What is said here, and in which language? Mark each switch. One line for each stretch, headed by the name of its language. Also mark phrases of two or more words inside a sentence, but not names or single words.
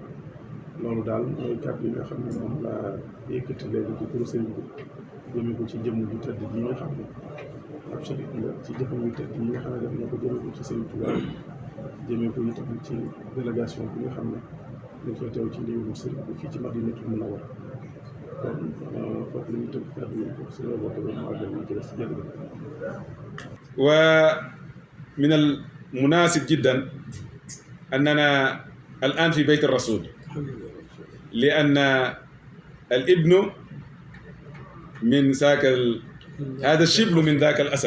Wolof: loolu daal mooy kàddu yi nga xam ne moom laa yëkkati léegi ci turu sëriñ bi jëmee ko ci jëmm ju tedd ji nga xam ne ab sharif la ci jëfam yu tedd yi nga xam ne def na ko jëmee ko ci sëriñ Touba, jëmee ko itam ci délégation bi nga xam ne dañ koy teew ci ndigalu sëriñ bi fii ci Madinatul Munawwara. kon foofu la ñuy tënk kàddu yi foofu si la bokk ba mu àggal ñu ci des jërëjëf.
Arabic: ومن المناسب جدا أننا الآن في بيت الرسول، لأن الابن من ذاك هذا الشبل من ذاك الأسد.